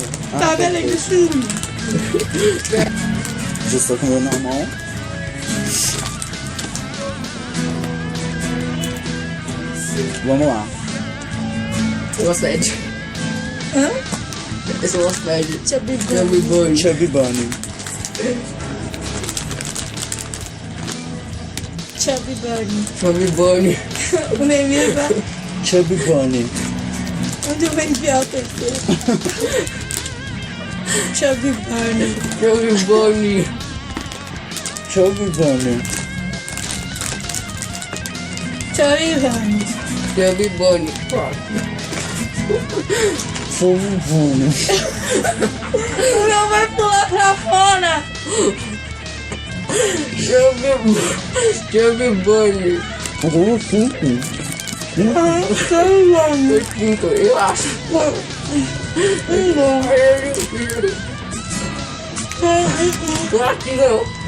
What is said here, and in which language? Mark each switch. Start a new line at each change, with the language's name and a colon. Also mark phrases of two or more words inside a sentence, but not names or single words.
Portuguese: Tá, beleza. Já estou com o meu na mão. Vamos lá. Eu gosto de. Hã? Esse eu gosto de. Chubby Chubby Bunny. Chubby Bunny. Chubby Bunny. Chubby Bunny. O Neemias vai. Chubby Bunny. Onde eu vou enfiar o terceiro? Chubby Bunny. Chubby Bunny. Chubby Bunny. Chubby Bunny. Chubby Bunny. Chubby Bunny. O meu vai pular pra fora. Chubby Bunny. Eu sinto. Ai, Chubby Bunny. Eu sinto, eu acho. Eu acho que não.